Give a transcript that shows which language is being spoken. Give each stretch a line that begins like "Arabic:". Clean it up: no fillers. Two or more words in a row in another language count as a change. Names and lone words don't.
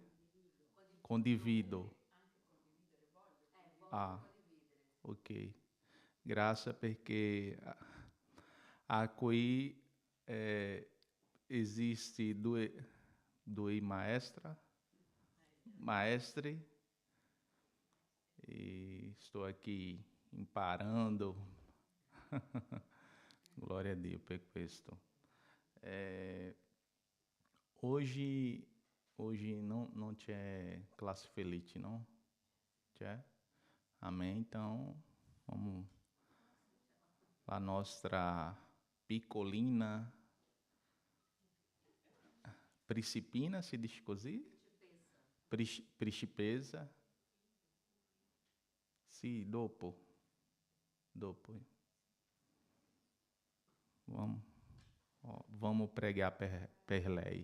Portuguese: Condivido. Ah, ok. Graças perché qui existe due maestri, e estou aqui imparando.
Italian: Glória a Dio per questo. Oggi non c'è classe felice,
Portuguese: não?
Italian: C'è? Amém? Então, vamos a nostra piccolina principina, si dice così? Principessa. Sì, dopo.
Portuguese: Vamos pregar per lei.